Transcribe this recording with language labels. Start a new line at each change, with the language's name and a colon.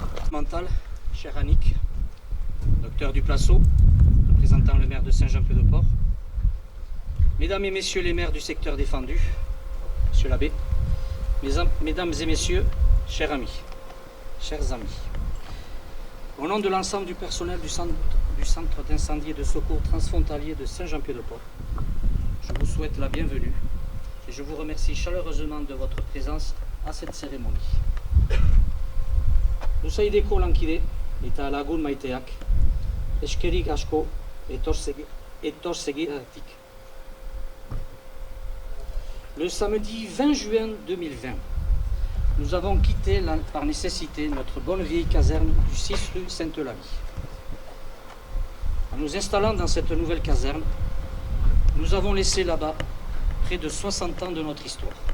French: Mental, cher Annick, docteur du Placeau, représentant le maire de Saint-Jean-Pied-de-Port, mesdames et messieurs les maires du secteur défendu, monsieur l'abbé, mesdames et messieurs, chers amis, au nom de l'ensemble du personnel du centre d'incendie et de secours transfrontalier de Saint-Jean-Pied-de-Port, je vous souhaite la bienvenue et je vous remercie chaleureusement de votre présence à cette cérémonie.
Basque: Luzaideko lankide eta lagun maiteak, eskerik asko etorsegiagatik.
French: Le samedi 20 juin 2020, nous avons quitté par nécessité notre bonne vieille caserne du 6 rue Sainte-Eulalie. En nous installant dans cette nouvelle caserne, nous avons laissé là-bas près de 60 ans de notre histoire.